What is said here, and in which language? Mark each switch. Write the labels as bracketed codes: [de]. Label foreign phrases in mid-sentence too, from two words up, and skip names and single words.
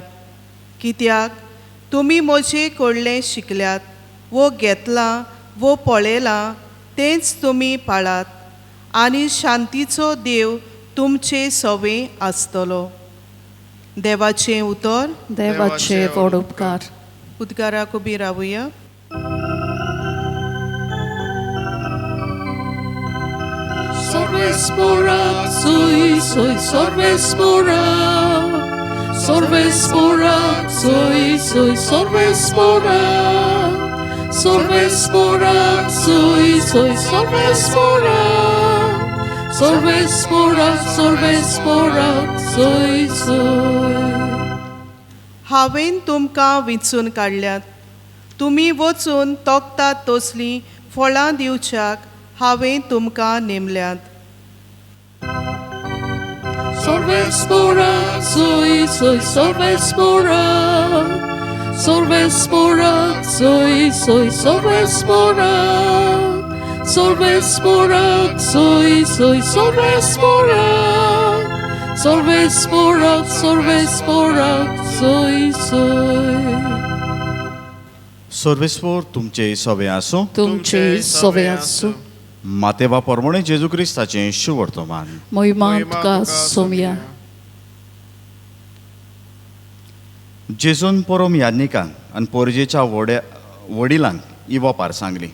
[kok] कित्याक तुमी म्हजें कडलें शिकल्यात वो घेतलां वो पळयलां तेंच तुमी पाळात आनी शांतीचो देव तुमचे सोवें आसतलो. देवाचें उतर. देवाचे व्हड उपकार. उद्गाराक उबी रावुया. Sorvespora, soy sorvespora. Sorvespora, soy sorvespora. Sorvespora, soy sorvespora. Sorvespora, soy. हांवें तुमकां विंचून काडल्यात. तुमी वचून तोखतात तसलीं फळां दिवच्याक हांवें तुमकां नेमल्यात. Sorvespora, soy sorvespora. Sorvespora, soy sorvespora. Sorvespora, soy sorvespora. Sorvespora, soy. सर्वेस्पोर तुमचे सवे आसूं. तुमचे सोवे आसूं. मातेवा पोरमोणे जेजू क्रिस्ताचें शुभ वर्तमान. मोहिमा तुका सोमया. जेजून परम याज्ञिकांक आनी पोरजेच्या वडिलांक ही वोपार सांगली.